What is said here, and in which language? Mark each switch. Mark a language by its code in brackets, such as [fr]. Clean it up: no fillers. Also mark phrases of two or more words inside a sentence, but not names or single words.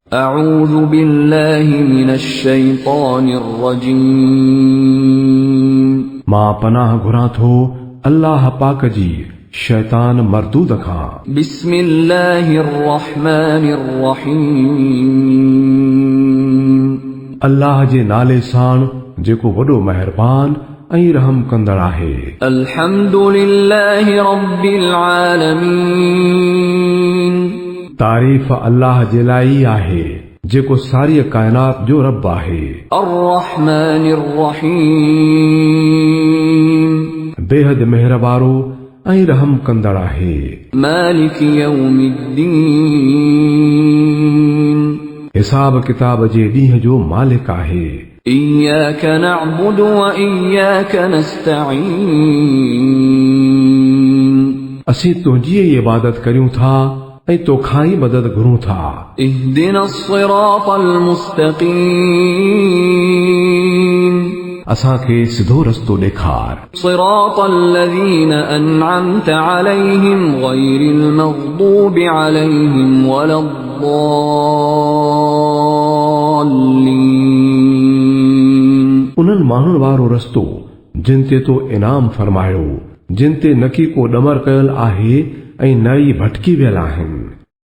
[ar] أعوذ بالله من الشيطان الرجيم [sd] मां पनाह घुरां थो अल्लाह पाक जी शैतान मरदूद खां। [ar] بسم الله الرحمن الرحيم [sd] अल्लाह जे नाले साण जेको वॾो मेहरबान ऐं रहम कंदड़ आहे। [ar] الحمد لله رب العالمين [sd] तारीफ़ अल्लाह जे लाइ आहे जेको सारी काइनात जो रब आहे। [ar] الرحمن الرحيم [sd] बेहद मेहरबारो ऐं रहम कंदड़ आहे। [ar] مالك يوم الدين [sd] हिसाब किताब जे ॾींहं जो मालिक आहे। [ar] إياك نعبد وإياك نستعين [sd] असीं तुंहिंजी ई इबादत करियूं था ऐं तोखां ई मदद घुरूं था। [ar] اهدنا الصراط المستقيم [sd] असांखे सिधो रस्तो ॾेखार। [ar] صراط الذين أنعمت عليهم غير المغضوب عليهم ولا الضالين [sd] उन्हनि माण्हुनि वारो रस्तो जिन ते तो इनाम फरमायो, जिन ते न की को ॾमर कयल आहे ऐं न ई भटकी वियल आहिनि।